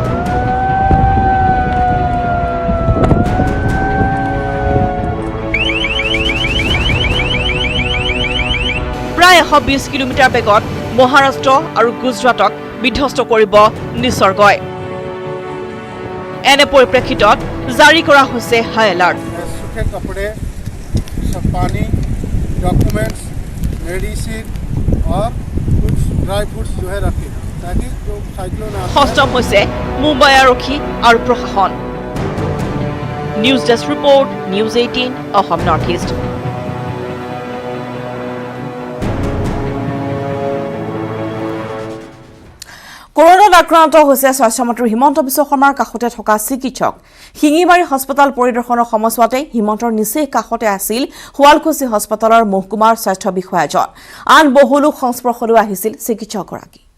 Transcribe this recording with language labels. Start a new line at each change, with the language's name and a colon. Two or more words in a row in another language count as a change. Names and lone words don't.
Assamese: প্ৰায় 120 কিলোমিটাৰ বেগত মহাৰাষ্ট্ৰ আৰু গুজৰাটক বিধ্বস্ত কৰিব নিসৰ্গই এনে পৰিপ্ৰেক্ষিতত জাৰি কৰা হৈছে
English: high alert
Hindi: सूखे कपड़े सब पानी डॉक्यूमेंट्स मेडिसिन और कुछ
English: dry fruits
Hindi: जो है रखे ताकि जो साइक्लोन
Assamese: সষ্টম হৈছে মুম্বাই আৰক্ষী আৰু প্ৰশাসন
English: news desk report
Assamese: নিউজ 18 অসম নৰ্থ ইষ্ট কৰোনাত আক্ৰান্ত হৈছে স্বাস্থ্যমন্ত্ৰী হিমন্ত বিশ্ব শৰ্মাৰ কাষতে থকা চিকিৎসক শিঙিবাৰী হস্পিটেল পৰিদৰ্শনৰ সময়ছোৱাতে হিমন্তৰ নিচেই কাষতে আছিল শুৱালকুছি হস্পিটেলৰ মহকুমাৰ স্বাস্থ্য বিষয়াজন আন বহু লোক সংস্পৰ্শলৈ আহিছিল চিকিৎসকগৰাকী